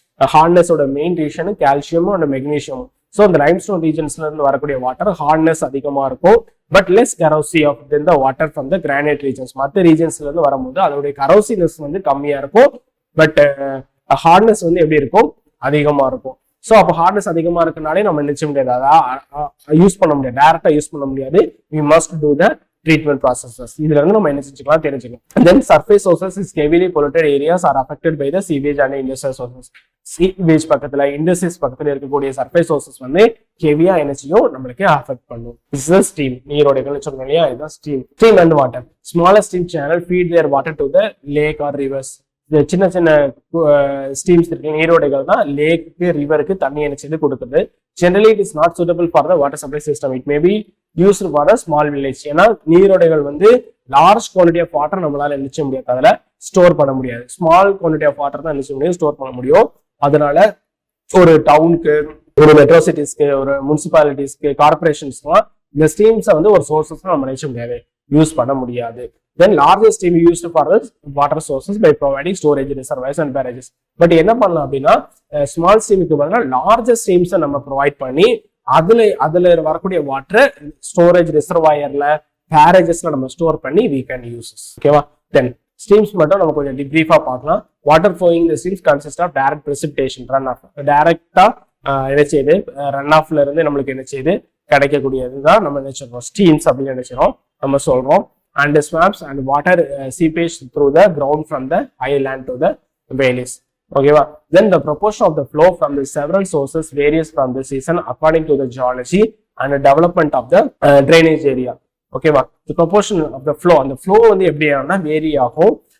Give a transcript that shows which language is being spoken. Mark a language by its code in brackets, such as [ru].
[ta] ஹார்ட்னஸோட main reason கால்சியமும் and மெக்னீஷியமும். So அந்த limestone ரீஜன்ஸ்ல இருந்து வரக்கூடிய வாட்டர் ஹார்ட்னஸ் அதிகமா இருக்கும், [en] But less corrosive of than the water from the granite regions. [ta] மற்ற ரீஜன்ஸ்ல இருந்து வரும்போது அதோடைய கரோசிவ்னஸ் வந்து கம்மியா இருக்கும், பட் ஹார்ட்னஸ் வந்து எப்படி இருக்கும், அதிகமா இருக்கும். ஸோ அப்போ ஹார்ட்னஸ் அதிகமா இருக்கனாலே நம்ம நினைச்ச முடியாது, அதான் யூஸ் பண்ண முடியாது, டைரக்டா யூஸ் பண்ண முடியாது. [en] We must do the treatment processes. [ta] இதுல இருந்து நம்ம என்ன செஞ்சுக்கலாம் தெரிஞ்சுக்கலாம். [en] Then surface sources is heavily polluted areas are affected by the sewage and industrial sources. [ta] Sewage பக்கத்துல இண்டஸ்ட்ரீஸ் பக்கத்துல இருக்கக்கூடிய சர்ஃபேஸ் சோர்சஸ் வந்து ஹெவியா எனர்ஜியும் நம்மளுக்கு அஃபெக்ட் பண்ணும். [en] This is [ta] ஸ்ட்ரீம், நீரோடைகள் சொல்றோம் இல்லையா, இதுதான் stream. [en] Stream and water. Smaller stream channel feed their water to the lake or rivers. [ta] சின்ன சின்ன ஸ்ட்ரீம்ஸ் இருக்கு, நீரோடைகள் தான் லேக்கு ரிவருக்கு தண்ணி எனர்ஜி கொடுக்குது. [en] Generally it is not suitable for the water supply system. It may be used for a small village. [ta] ஏன்னா நீரோடைகள் வந்து large quantity of water நம்மளால நினைச்ச முடியாது, அதில் ஸ்டோர் பண்ண முடியாது. ஸ்மால் குவான்டிட்டி ஆஃப் வாட்டர் தான் நினைச்ச முடியும், ஸ்டோர் பண்ண முடியும். அதனால ஒரு டவுனுக்கு, ஒரு மெட்ரோ சிட்டிஸ்க்கு, ஒரு முனிசிபாலிட்டிஸ்க்கு, கார்பரேஷன்ஸ்க்குலாம் இந்த ஸ்ட்ரீம்ஸை வந்து ஒரு சோர்சஸ் நம்ம நினைச்ச முடியாது, யூஸ் பண்ண முடியாது. [en] Then largest stream used for the water sources by providing storage reservoirs and barrages. [ta] But என்ன பண்ணலாம் அப்படின்னா ஸ்மால் ஸ்ட்ரீமுக்கு பதிலாக லார்ஜஸ்ட் ஸ்ட்ரீம்ஸை நம்ம ப்ரொவைட் பண்ணி அதுல வரக்கூடிய வாட்டர் ஸ்டோரேஜ் ரிசர்வாயர்ல, பேரேஜஸ்ல நம்ம ஸ்டோர் பண்ணி [en] we can use. [ta] ஓகேவா? தென் ஸ்ட்ரீம்ஸ் மட்டும் நம்ம கொஞ்சம் பிரீஃபா பார்க்கலாம். வாட்டர் ஃப்ளோயிங் இந்த streams [en] Consist of direct precipitation, run off. [ta] டைரக்டா என்ன செய்யுது, ரன் ஆஃப்ல இருந்து நம்மளுக்கு என்ன செய்யுது, கிடைக்கக்கூடியதுதான் நம்ம நினைச்சிடறோம் ஸ்ட்ரீம்ஸ் அப்படின்னு நினைச்சிடறோம், நம்ம சொல்றோம். [en] And the swamps and water seepage through the ground from the high land to the valleys. Okay, then the proportion of the flow from the several sources varies from the season according to the geology and the development of the drainage area. Okay, the proportion of the flow, and the flow [ta] வந்து எப்படி ஆகும்னா vary ஆகும்.